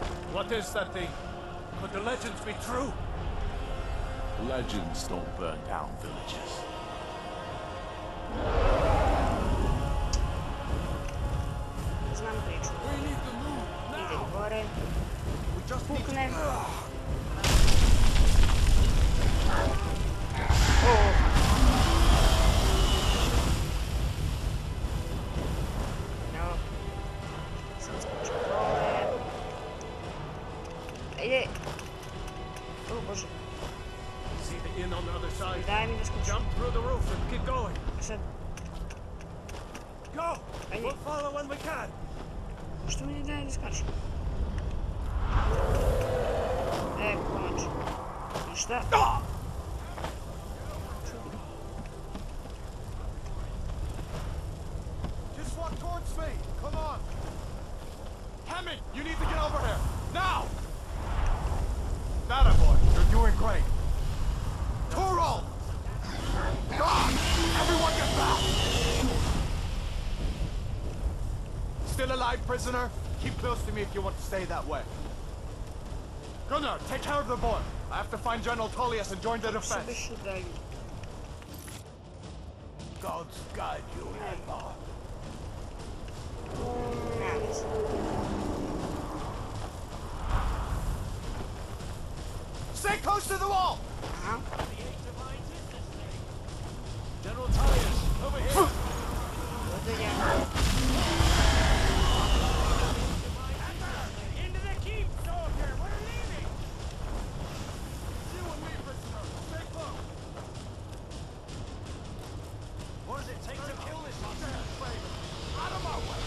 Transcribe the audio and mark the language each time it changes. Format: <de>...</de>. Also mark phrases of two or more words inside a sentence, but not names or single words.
<en>What is that thing? Could the legends be true? Legends don't burn down villages.</en> <sr>Znam priču. Ide gore. Pukne.</sr> <en>No.</en> <sr>Sad skočim dole. Ide. O Bože.</sr> <en>See the inn on the other side.</en> <sr>Daj mi da skočim.</sr> <en>Jump through the roof and keep going.</en> <sr>Sad.</sr> <en>Go!</en> <sr>Ajde.</sr> <en>We'll follow when we can.</en> <sr>Što mi ne daje da skačem? Konačno. I šta?</sr> <en>Just walk towards me. Come on. Hammond, you need to get over here. Now! That boy, you're doing great. Toro! God! Everyone get back! Still alive, prisoner? Keep close to me if you want to stay that way. Gunnar, take care of the boy. I have to find General Tullius and join the</en> <sr>Sve</sr> <en>defense.</en> <sr>što daju.</sr> <en>Gods guide you, Hadvar.</en> <sr>Nema veze.</sr> <en>Stay close to the wall! Aha. General Tullius, over here.</en> <sr>Ovdje ja.</sr> <en>Into the keep, soldier! We're leaving! You and me, prisoner. Stay close. What does it take to kill this Out of my way!</en>